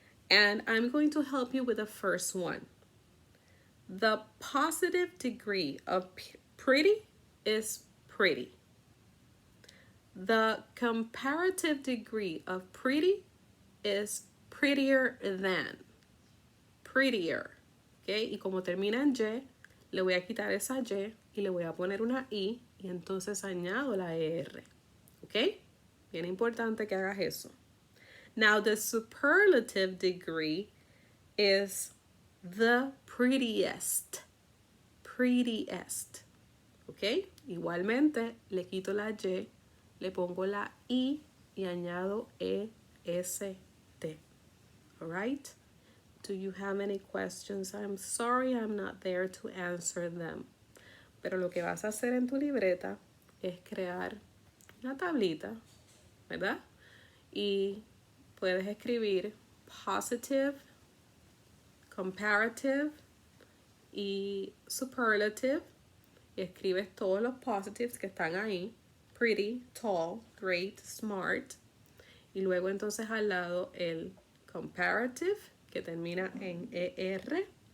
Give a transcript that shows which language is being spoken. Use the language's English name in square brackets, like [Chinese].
[English] And I'm going to help you with the first one. The positive degree of pretty is pretty. The comparative degree of pretty is prettier than. Prettier. ¿Okay? [Spanish] Y como termina en Y, le voy a quitar esa Y y le voy a poner una I y entonces añado la ER. ¿Ok? Bien importante que hagas eso. [English] Now, the superlative degree is the prettiest. Prettiest. ¿Ok? [Spanish] Igualmente, le quito la Y, le pongo la I y añado EST. [English] All right? Do you have any questions? I'm sorry I'm not there to answer them. [Spanish] Pero lo que vas a hacer en tu libreta es crear una tablita, ¿verdad? Y puedes escribir positive, comparative y superlative. Y escribes todos los positives que están ahí. [English] Pretty, tall, great, smart. [Spanish] Y luego entonces al lado el comparative, que termina en ER.